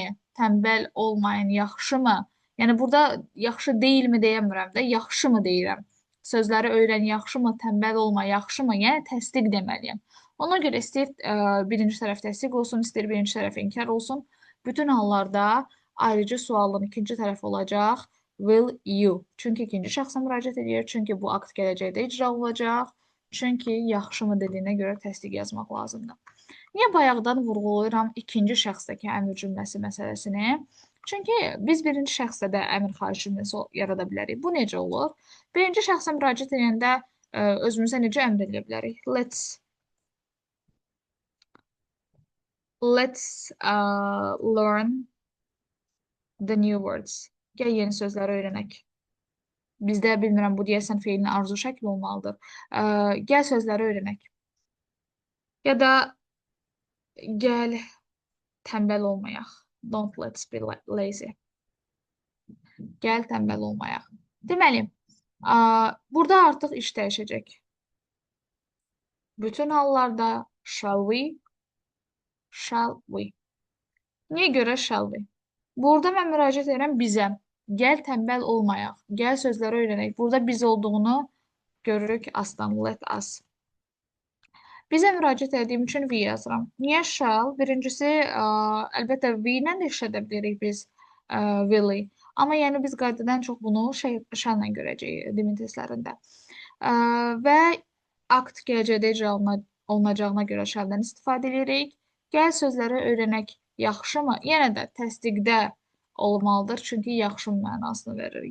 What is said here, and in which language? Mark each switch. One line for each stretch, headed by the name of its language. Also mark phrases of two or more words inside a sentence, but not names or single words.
Azerbaijani: Tənbəl olmayın, yaxşımı? Yəni burada yaxşı deyilmi deyəmirəm də, yaxşımı deyirəm. Sözləri öyrən, yaxşımı, tənbəl olma, yaxşımı? Yəni təsdiq deməliyəm. Ona görə istəyir birinci tərəf təsdiq olsun, istəyir birinci tərəf inkar olsun. Bütün hallarda ayrıcı sualın ikinci tərəfi olacaq
English: will you.
Azerbaijani: Çünki ikinci şəxsə müraciət edir, çünki bu akt gələcəkdə icra olacaq, çünki yaxşımı dediyinə görə təsdiq yazmaq lazımdır. Niyə bayaqdan vurğulayıram ikinci şəxsdəki əmr cümləsi məsələsini? Çünki biz birinci şəxsdə də əmr xahiş cümləsi yarada bilərik. Bu necə olur? Birinci şəxsə müraciət edəndə özümüzə necə əmr edə bilərik?
English: Let's learn the new words.
Azerbaijani: Gəl yeni sözləri öyrənək. Bizdə bilmirəm, bu deyəsən feilin arzu şəkli olmalıdır. Gəl sözləri öyrənək. Ya da gəl tənbəl olmayaq.
English: Don't let's be lazy.
Azerbaijani: Gəl tənbəl olmayaq. Deməli, burada artıq iş dəyişəcək. Bütün hallarda
English: shall we? Shall we?
Azerbaijani: Niyə görə
English: shall we?
Azerbaijani: Burada mən müraciət edirəm bizə. Gəl tənbəl olmayaq. Gəl sözləri öyrənək. Burada biz olduğunu görürük aslan.
English: Let us.
Azerbaijani: Bizə müraciət etdiyim üçün we yazıram. Niyə shall? Birincisi, əlbəttə we ilə də işlədə bilirik biz will-i. Amma yəni biz qaydadan çox bunu shall-la görəcəyik dimin testlərində. Və akt gələcəkdə icra olunacağına görə shall-dan istifadə edirik. Gəl sözləri öyrənək yaxşımı? Yenə də təsdiqdə olmalıdır, çünki yaxşı mənasını verir.